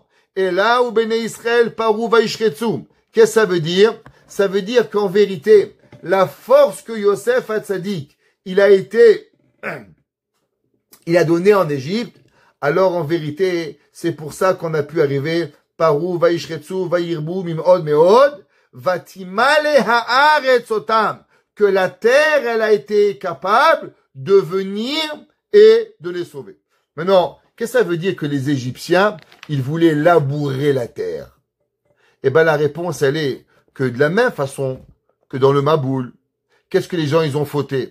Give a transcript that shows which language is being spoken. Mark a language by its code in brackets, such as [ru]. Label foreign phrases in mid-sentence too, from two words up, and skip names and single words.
[fr] Et là où [he] בני ישראל פרו וישרצו. [fr] Qu'est-ce que ça veut dire? Ça veut dire qu'en vérité, la force que Yosef Hatzadik, il a donné en Égypte, alors en vérité, c'est pour ça qu'on a pu arriver [he] פרו וישרצו וירבו במאד מאד ותמלא הארץ אתם, [fr] que la terre, elle a été capable de venir et de les sauver. Maintenant, qu'est-ce que ça veut dire que les Égyptiens, ils voulaient labourer la terre? Eh ben, la réponse, elle est que de la même façon que dans le Maboul, qu'est-ce que les gens, ils ont fauté?